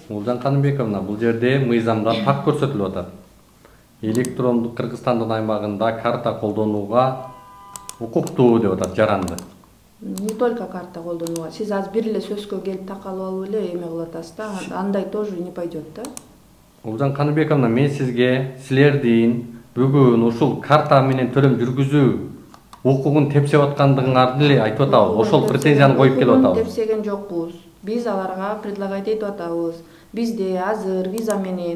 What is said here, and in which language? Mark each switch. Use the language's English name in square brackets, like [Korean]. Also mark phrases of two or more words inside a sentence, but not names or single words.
[Kyrgyz] Улжан Каныбековна, бул жерде мыйзамда так көрсөтүлүп атат. Электрондук Кыргызстандын аймагында карта колдонууга укуктуу деп атат жаранды. [Russian] Не только [Kyrgyz] карта колдонууга. Сиз азыр бир эле сөзгө келип такалып алып эле эме кылып атасыз да, андай [Russian] тоже не пойдет [Kyrgyz] да. Улжан Каныбековна, мен сизге силердин бүгүн ушул карта менен төлөм жүргүзүү укугун тепсеп аткандыгыңарды эле айтып атабыз. Ошол претензияны коюп келип атабыз. Тепсеген жокпуз. Биз аларга предлагать этип атабыз. Бизде азыр виза менен